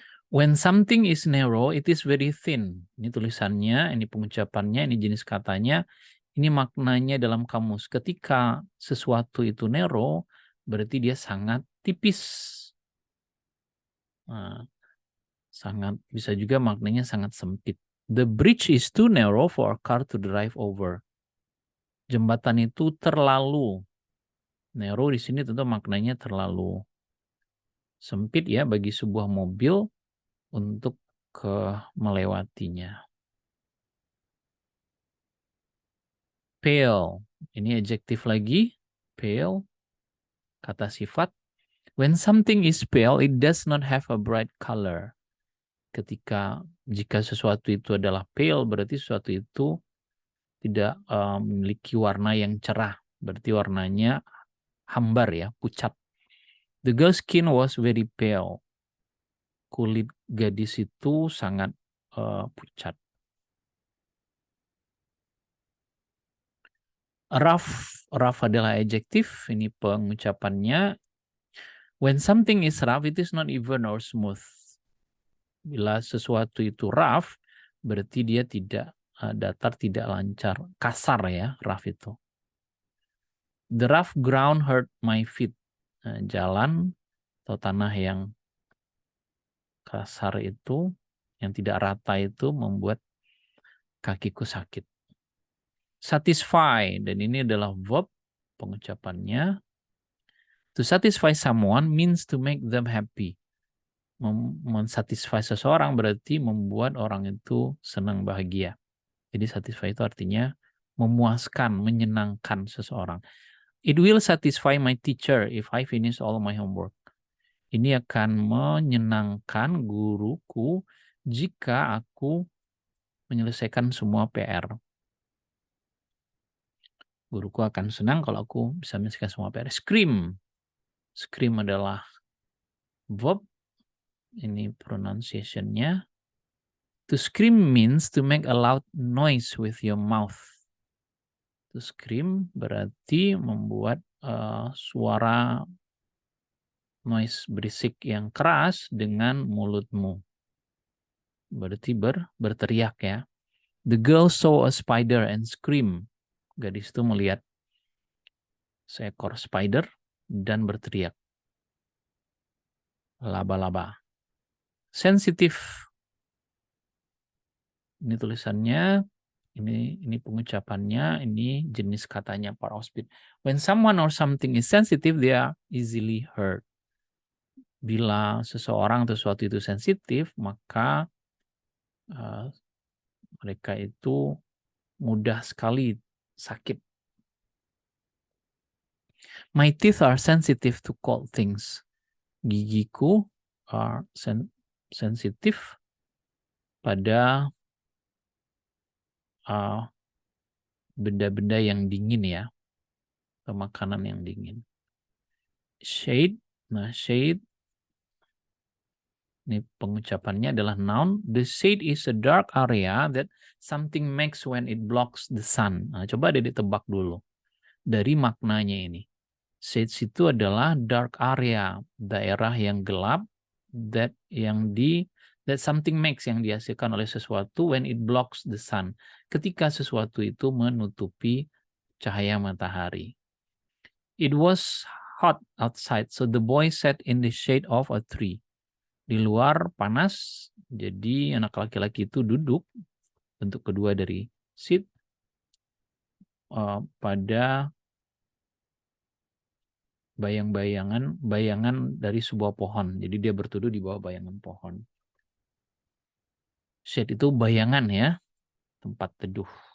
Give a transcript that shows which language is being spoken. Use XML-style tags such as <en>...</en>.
<en>When something is narrow, it is very thin.</en> <id>Ini tulisannya, ini pengucapannya, ini jenis katanya. Ini maknanya dalam kamus. Ketika sesuatu itu narrow, berarti dia sangat tipis. Sangat bisa juga maknanya sangat sempit.</id> <en>The bridge is too narrow for a car to drive over.</en> <id>Jembatan itu terlalu narrow, di sini tentu maknanya terlalu sempit ya bagi sebuah mobil untuk melewatinya. Pale, ini adjektif lagi. Pale, kata sifat.</id> <en>When something is pale, it does not have a bright color.</en> <id>Jika sesuatu itu adalah pale, berarti sesuatu itu tidak memiliki warna yang cerah. Berarti warnanya hambar ya, pucat.</id> <en>The girl's skin was very pale.</en> <id>Kulit gadis itu sangat pucat. Rough adalah adjektif. Ini pengucapannya.</id> <en>When something is rough, it is not even or smooth.</en> <id>Bila sesuatu itu rough, berarti dia tidak datar, tidak lancar. Kasar ya, rough itu.</id> <en>The rough ground hurt my feet.</en> <id>Jalan atau tanah yang kasar itu, yang tidak rata itu membuat kakiku sakit. Satisfy, dan ini adalah verb pengucapannya.</id> <en>To satisfy someone means to make them happy.</en> <id>Mensatisfy seseorang berarti membuat orang itu senang, bahagia. Jadi satisfy itu artinya memuaskan, menyenangkan seseorang.</id> <en>It will satisfy my teacher if I finish all my homework.</en> <id>Ini akan menyenangkan guruku jika aku menyelesaikan semua PR. Guruku akan senang kalau aku bisa menyelesaikan semua PR. Scream. Scream adalah verb. Ini pronunciation-nya.</id> <en>To scream means to make a loud noise with your mouth. To scream</en> <id>berarti membuat suara noise berisik yang keras dengan mulutmu. Berarti berteriak ya.</id> <en>The girl saw a spider and screamed.</en> <id>Gadis itu melihat seekor spider dan berteriak. Laba-laba. Sensitif. Ini tulisannya, ini pengucapannya, ini jenis katanya para speed.</id> <en>When someone or something is sensitive, they are easily hurt.</en> <id>Bila seseorang atau sesuatu itu sensitif, maka mereka itu mudah sekali sakit.</id> <en>My teeth are sensitive to cold things.</en> <id>Gigiku are sensitif pada benda-benda yang dingin ya, atau makanan yang dingin. Shade, nah shade, ini pengucapannya adalah noun.</id> <en>The shade is a dark area that something makes when it blocks the sun.</en> <id>Nah, coba deh ditebak dulu dari maknanya ini.</id> <en>Shades</en> <id>itu adalah</id> <en>dark area,</en> <id>daerah yang gelap,</id> <en>that something makes,</en> <id>yang dihasilkan oleh sesuatu</id> <en>when it blocks the sun.</en> <id>Ketika sesuatu itu menutupi cahaya matahari.</id> <en>It was hot outside, so the boy sat in the shade of a tree.</en> <id>Di luar panas, jadi anak laki-laki itu duduk, bentuk kedua dari sit, pada bayangan dari sebuah pohon. Jadi dia berteduh di bawah bayangan pohon. Shade itu bayangan ya, tempat teduh.</id>